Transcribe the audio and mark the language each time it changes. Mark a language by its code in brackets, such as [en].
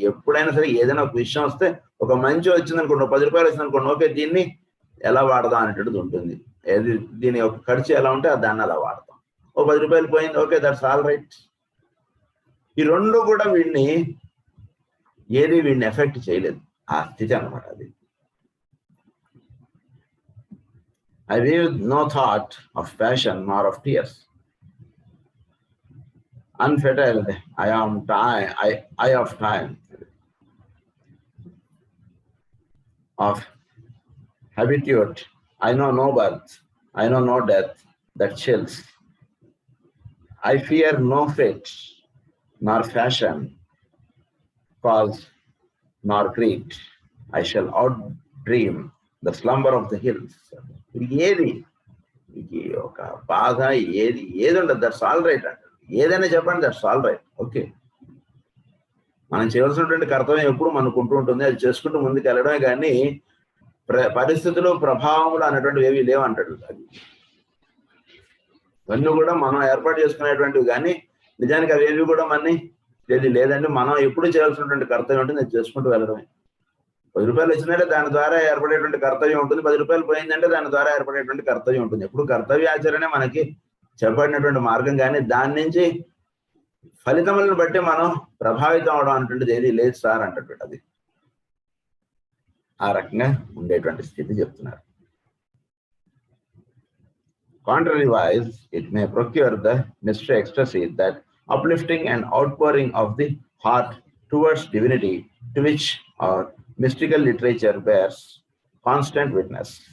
[te] ఎప్పుడైనా సరే ఏదైనా ఒక విషయం వస్తే, ఒక మంచి వచ్చింది అనుకోండి, 10 రూపాయలు వచ్చింది అనుకోండి, ఓకే దీన్ని ఎలా వాడదాం అనేటువంటిది ఉంటుంది. ఏది దీని యొక్క ఖర్చు ఎలా ఉంటే దాన్ని అలా వాడతాం. ఓ 10 రూపాయలు పోయింది, [en] Okay that's all right. [te] ఈ రెండు కూడా వీడిని ఎఫెక్ట్ చేయలేదు, ఆ స్థితి అనమాట అది. [en] I weave no thought of passion nor of tears. Unfettered, I of time, of habitude. I know no birth, I know no death that chills. I fear no fate, nor fashion, cause, nor greed. I shall outdream the slumber of the hills. [te] ఏది ఒక బాధ ఏది ఉండదు, [en] that's all right [te] అంటారు. ఏదైనా చెప్పండి, [en] That's all right, okay. [te] మనం చేయవలసినటువంటి కర్తవ్యం ఎప్పుడు మనకు ఉంటూ ఉంటుంది, అది చేసుకుంటూ ముందుకు వెళ్ళడమే. కానీ పరిస్థితులు ప్రభావములు అనేటువంటివి ఏవి లేవంటాడు. అది ఇవన్నీ కూడా మనం ఏర్పాటు చేసుకునేటువంటివి, కానీ నిజానికి అవేవి కూడా మనని లేదంటే మనం ఎప్పుడు చేయాల్సినటువంటి కర్తవ్యం ఉంటుంది, అది చేసుకుంటూ వెళ్ళడమే. 10 రూపాయలు వచ్చిందంటే దాని ద్వారా ఏర్పడేటువంటి కర్తవ్యం ఉంటుంది, 10 రూపాయలు పోయిందంటే దాని ద్వారా ఏర్పడేటువంటి కర్తవ్యం ఉంటుంది. ఎప్పుడు కర్తవ్యాచరణ మనకి చెప్పబడినటువంటి మార్గం, కానీ దాని నుంచి ఫలితములను బట్టి మనం ప్రభావితం అవడం అనేటువంటిది ఏది లేదు సార్ అంటటువంటి. అది ఆ రకంగా ఉండేటువంటి స్థితి చెప్తున్నారు. [en] Contrary-wise, it may procure the mystery ecstasy, that uplifting and outpouring of the heart towards divinity, to which our mystical literature bears constant witness.